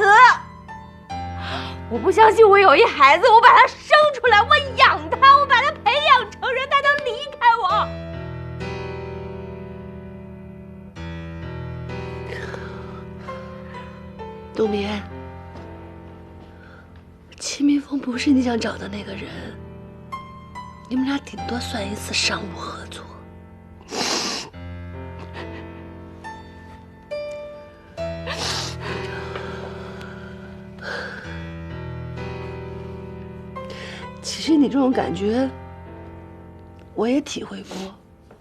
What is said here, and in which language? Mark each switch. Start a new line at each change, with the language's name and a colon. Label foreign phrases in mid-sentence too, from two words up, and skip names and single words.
Chinese: 我不相信我有一孩子，我把他生出來，我養他，我把他培養成人，他能離開我？冬眠，齊明峰不是你想找的那個人，你們倆頂多算一次商務合作。其實你這種感覺，我也體會過。